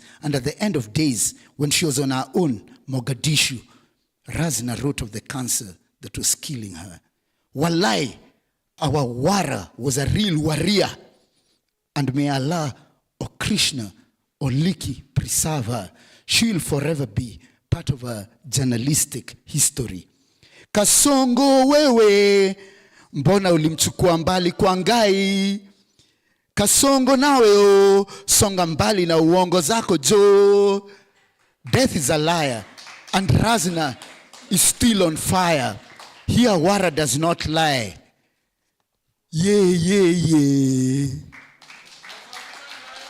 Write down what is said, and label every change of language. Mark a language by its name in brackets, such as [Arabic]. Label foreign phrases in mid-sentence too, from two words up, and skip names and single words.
[English] And at the end of days, when she was on her own, Mogadishu, Rasna wrote of the cancer that was killing her. Wallahi, our Warah was a real warrior. And may Allah or Krishna or Liki preserve her. She will forever be part of a journalistic history. [Swahili] Kasongo wewe, mbona ulimchukua mbali kwa ngai. Kasongo nawe o, songa mbali na uongo zako jo. [English] Death is a liar, and Rasna is still on fire. Here Warah does not lie. Yeah, yeah, yeah.